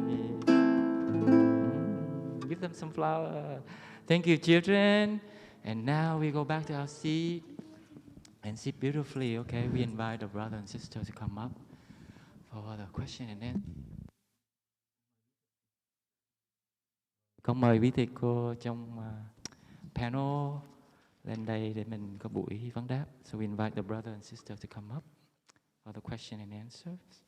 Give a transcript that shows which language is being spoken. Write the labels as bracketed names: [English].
[English] Give them some flower. Thank you, children. And now we go back to our seat and sit beautifully. Okay, we invite the brother and sister to come up for the question and answer. [Vietnamese] Con mời quý thầy cô trong panel lên đây để mình có buổi vấn đáp. [English] So we invite the brother and sister to come up for the question and answers.